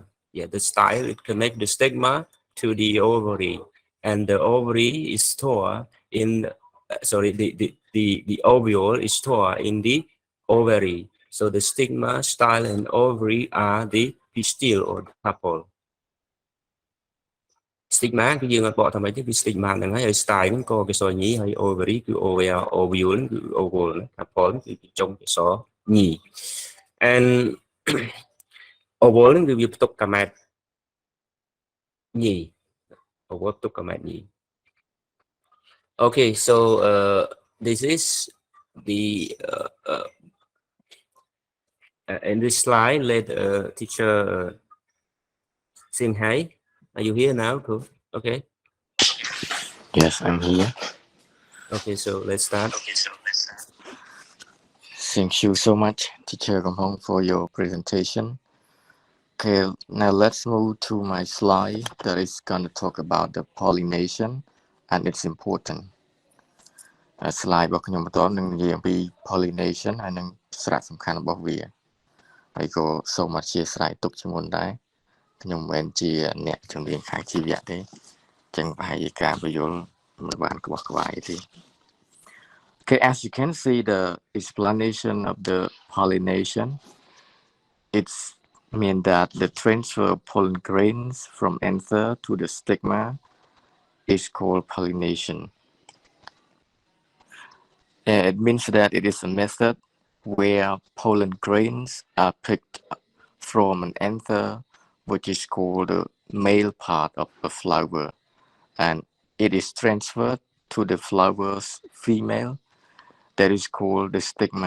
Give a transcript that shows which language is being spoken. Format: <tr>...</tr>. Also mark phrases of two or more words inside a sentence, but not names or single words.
<en>Yeah, the style it connect the stigma to the ovary, and the ovary is stored in the ovule is stored in the ovary. So the stigma, style, and ovary are the pistil or the couple.</en> <km>Stigma គឺយើងអត់បកថាម៉េចទេគឺ stigma ហ្នឹងហើយ style ហ្នឹងក៏កេសរញីហើយ ovary គឺ ovule គឺ ovule ណា couple គឺចុងកេសរញី and ovule ហ្នឹងគឺវាផ្ទុកកាមែតញី ovule ផ្ទុកកាមែតញី</km> <en>Okay, so this is the in this slide let teacher sing hi. Are you here now? Cool. Okay. Yes, I'm here. Okay, so let's start. Thank you so much, Teacher Gampong, for your presentation. Okay, now let's move to my slide that is going to talk about the pollination and its importance.</en> <km>slide របស់ខ្ញុំបន្តនឹងនិយាយអំពី pollination ហើយនឹងសារៈសំខាន់របស់វាហើយក៏សូមអធិស្ឋានទុកជាមុនដែរខ្ញុំមិនមែនជាអ្នកជំនាញខាងជីវៈទេចឹងប្រហែលជាការបញ្យល់មិនបានក្បោះក្បាយទេ</km> <en>Okay, as you can see the explanation of the pollination, it's mean that the transfer of pollen grains from anther to the stigma is called pollination. It means that it is a method where pollen grains are picked from an anther, which is called the male part of a flower, and it is transferred to the flower's female, that is called the stigma.</en>